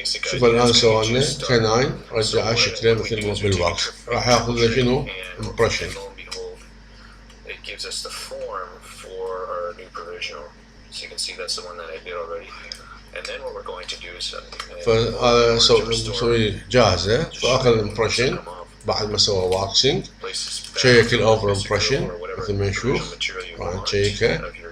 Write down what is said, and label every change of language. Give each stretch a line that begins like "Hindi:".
Arabic: شوف الان سوالنا كاناين رجعه شكله مثل ما بالواقع راح ياخذ له شنو impression.
English: Gives us the form for our new provisional. So you can see that's the one that I did already. And then what we're going to do is
Arabic: فهذا نسوي جاهزة فأخذ impression بعد ما سوى واكسينج شيك الأوفر impression مثل ما نشوف راح نشيكه.